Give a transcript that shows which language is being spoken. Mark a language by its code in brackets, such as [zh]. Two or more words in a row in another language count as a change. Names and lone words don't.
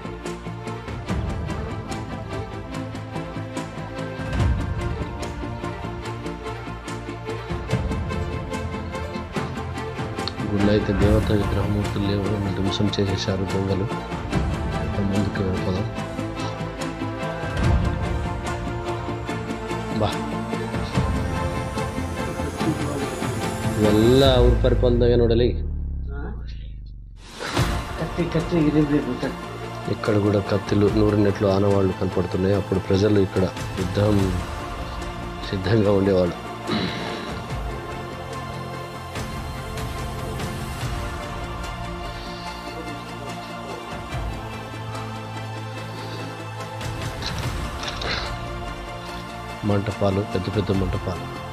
[te] గుళ్ళో అయితే దేవతా విగ్రహమూర్తులు లేవు, ధ్వంసం చేసేసారు దొంగలు. ముందుకు వెళ్ళిపోదాం. [kn] ಬಾ ಇವೆಲ್ಲ ಅವ್ರ ಪರಿಪಾಲನೆಗೆ ನೋಡಲಿ. [te] ఇక్కడ కూడా కత్తులు నూరినట్లు ఆనవాళ్ళు కనపడుతున్నాయి. అప్పుడు ప్రజలు ఇక్కడ యుద్ధం సిద్ధంగా ఉండేవాళ్ళు. మంటపాలు, పెద్ద పెద్ద మంటపాలు.